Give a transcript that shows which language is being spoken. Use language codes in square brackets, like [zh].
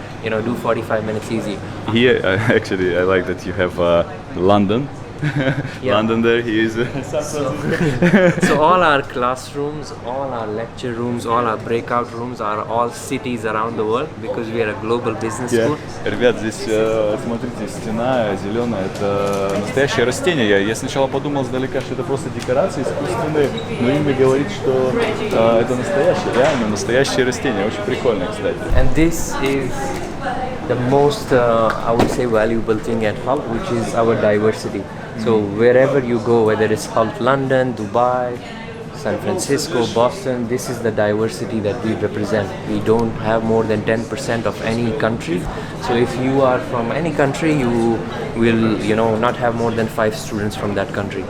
[en] do 45 minutes easy. Here, actually, I like that you have London. Yeah. London there, he is So all our classrooms, all our lecture rooms, all our breakout rooms are all cities around the world because we are a global business school. [ru] Ребят, здесь, смотрите, стена зеленая, это настоящее растение. Я сначала подумал сдалека, что это просто декорации искусственные, но Инга говорит, что это настоящее, реально настоящее растение. Очень прикольно, кстати. [en] And this is the most, I would say, valuable thing at Hull, which is our diversity. So wherever you go, whether it's Hull London, Dubai, San Francisco, Boston, this is the diversity that we represent. We don't have more than 10% of any country. So if you are from any country, you will, not have more than 5 students from that country.